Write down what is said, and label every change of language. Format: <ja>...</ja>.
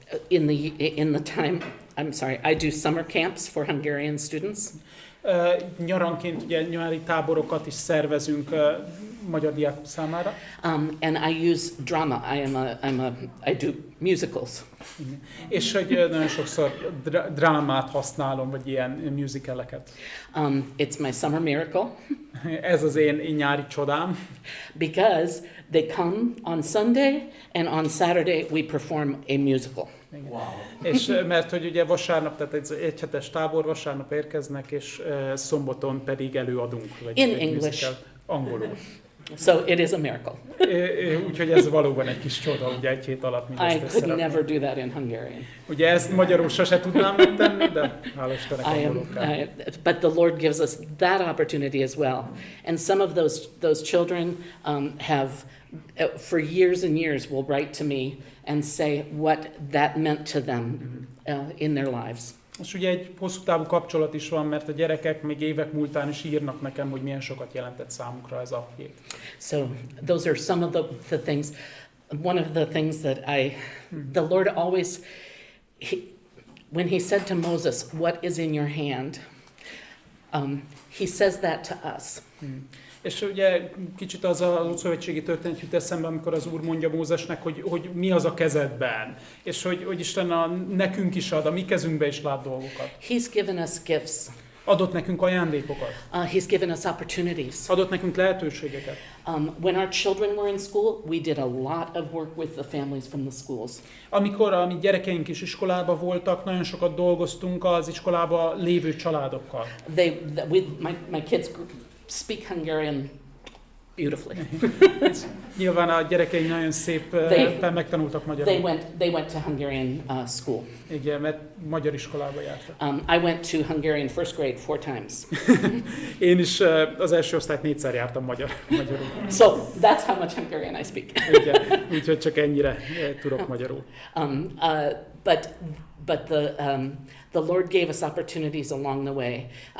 <en>in the time, I'm sorry, I do summer camps for Hungarian students.</en> <hu>Nyaranként ugye nyári táborokat is szervezünk magyar diákok számára.</hu> <en>And I use drama. I do musicals.</en> <hu>És hogy nagyon sokszor drámát használom, vagy ilyen musicaleket.</hu> <en>It's my summer miracle.</en> <hu>Ez az én nyári csodám.</hu> <en>Because they come on Sunday and on Saturday we perform a musical. Wow.</en> <hu>És mert hogy ugye vasárnap, tehát egy egyhetes tábor, vasárnap érkeznek, és szombaton pedig előadunk. Vagy</hu> <en>In English.</en> <hu>Musical, angolul.</hu> <en>So it is a miracle.</en> <hu>Úgyhogy ez valóban egy kis csoda, ugye egy hét alatt mindezt</hu> <en>I could never do that in Hungarian.</en> <hu>Ugye ezt magyarul sose tudnám megtenni, de hála Istennek angolul kell.</hu> <en>But the Lord gives us that opportunity as well. And some of those children have, for years and years, will write to me and say what that meant to them in their lives.</en> <hu>És ugye egy hosszú távú kapcsolat is van, mert a gyerekek még évek múltán is írnak nekem, hogy milyen sokat jelentett számukra ez a hét.</hu> <en>So those are some of the things. One of the things that the Lord always, when he said to Moses, "What is in your hand?" He says that to us.</en> <hu>És ugye kicsit az a szövetségi történet jut eszembe, amikor az Úr mondja Mózesnek, hogy mi az a kezedben, és hogy Isten nekünk is ad, a mi kezünkbe is lát dolgokat.</hu> <en>He's given us gifts.</en> <hu>Adott nekünk ajándékokat.</hu> <en>He's given us opportunities.</en> <hu>Adott nekünk lehetőségeket.</hu> <en>When our children were in school, we did a lot of work with the families from the schools.</en> <hu>Amikor a mi gyerekeink is iskolában voltak, nagyon sokat dolgoztunk az iskolában lévő családokkal.</hu> <en>My kids speak Hungarian beautifully.</en> <hu>Nyilván a gyerekeink nagyon szépen megtanultak magyarul.</hu> <en>They went to Hungarian school.</en> <hu>Igen, mert magyar iskolába jártak.</hu> <en>I went to Hungarian first grade 4 times.</en> <hu>Én is az első osztályt 4-szer jártam magyarul.</hu> <en>So that's how much Hungarian I speak.</en> <hu>Igen, úgyhogy csak ennyire tudok magyarul.</hu> <en>But the Lord gave us opportunities along the way.</en>